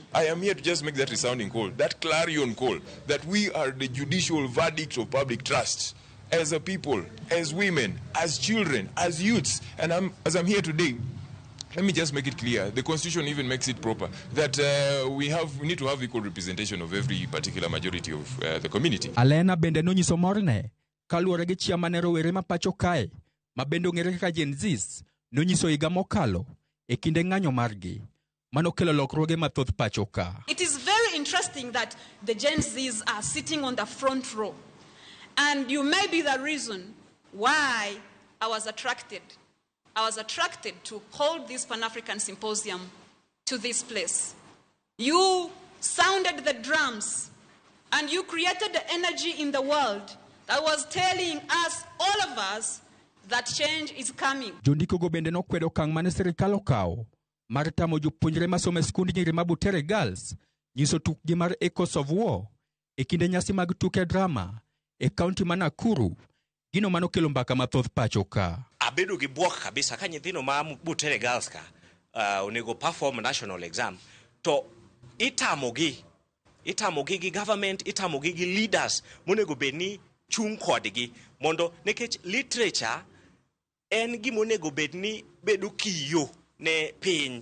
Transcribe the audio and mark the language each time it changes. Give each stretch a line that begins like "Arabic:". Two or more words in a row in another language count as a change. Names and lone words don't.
English: I am here to just make that resounding call, that clarion call, that we are the judicial verdict of public trust. As a people, as women, as children, as youths, and as I'm here today, let me just make it clear, the Constitution even makes it proper, that we need to have equal representation of every particular majority of the community.
Luo (Kenya and Tanzania): Alena bende nonyiso morne kaluwore gi chia mane rowere ma pacho kae, ma bende ong'ere kaka Gen Zs, nonyiso higa mokalo e kinde ng'anyo margi manokelo lokruoge mathoth pacho ka.
English: It is very interesting that the Gen Zs are sitting on the front row. And you may be the reason why I was attracted to hold this Pan-African Symposium to this place. You sounded the drums and you created the energy in the world that was telling us, all of us, that change is coming.
Luo (Kenya and Tanzania): Jondiko go bende nokwedo kang' mane sirikal okawo mar tamo jopuonjre masomo e skund nyiri ma Butere Girls nyiso tukgi mar Echoes of War e kinde nyasi mag tuke drama e kaunti ma Nakuru, gino manokelo mbaka mathoth pacho ka. Abedo gi buok kabisa ka nyithino ma Butere Girls ka onego
English: perform national exam
Luo (Kenya and Tanzania): to itamogi gi government, itamogi gi leaders monego bedni chung kodgi mondo nekech literature en gima onego bedni bedo kiyo ne piny.